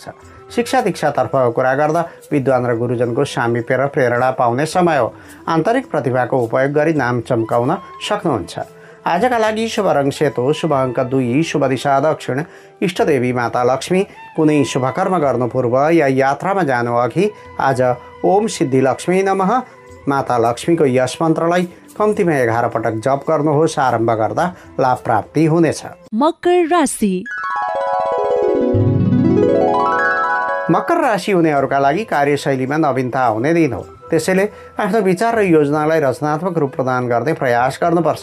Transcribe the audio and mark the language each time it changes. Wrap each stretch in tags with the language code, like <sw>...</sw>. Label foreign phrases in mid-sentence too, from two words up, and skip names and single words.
<ne>शिक्षा दीक्षातर्फको कुरा गर्दा विद्वान र गुरुजनको सामिप्य र प्रेरणा पाउने समय हो। आन्तरिक प्रतिभाको उपयोग गरी नाम चम्काउन सक्नुहुन्छ। आजका लागि शुभ रङ सेतो, शुभ अङ्क 2, शुभ दिशा दक्षिण, इष्टदेवी माता लक्ष्मी। कुनै शुभ कर्म गर्नु पूर्व या यात्रामा जानु अघि आज</ne> <sa>ओम सिद्धि लक्ष्मी नमः</sa> <ne>माता लक्ष्मीको यस मन्त्रलाई कम्तीमा 11 पटक जप गर्नुहोस्। आरम्भ गर्दा लाभ प्राप्ति हुनेछ। मकर राशि। मकर राशि हुनेहरूका लागि कार्यशैलीमा नवीनता हुने दिन हो। त्यसैले आफ्नो विचार र योजनालाई रचनात्मक रूप प्रदान गर्ने प्रयास गर्नुपर्छ।</ne>